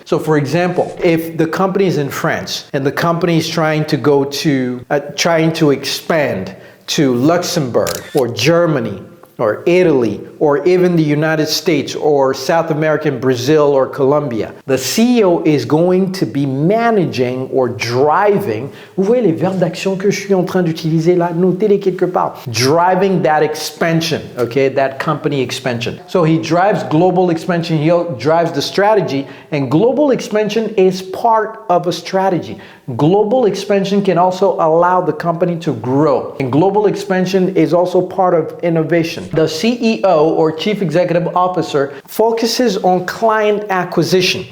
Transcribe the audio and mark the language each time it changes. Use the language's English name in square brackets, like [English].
[English] So for example, if the company is in France and the company is trying to expand to Luxembourg or Germany or Italy, or even the United States, or South America, Brazil, or Colombia. The CEO is going to be managing or driving. [French] Vous voyez les verbes d'action que je suis en train d'utiliser là? Notez-les quelque part. [English] Driving that expansion, okay? That company expansion. So he drives global expansion, he drives the strategy, and global expansion is part of a strategy. Global expansion can also allow the company to grow. And global expansion is also part of innovation. The CEO or Chief Executive Officer focuses on client acquisition.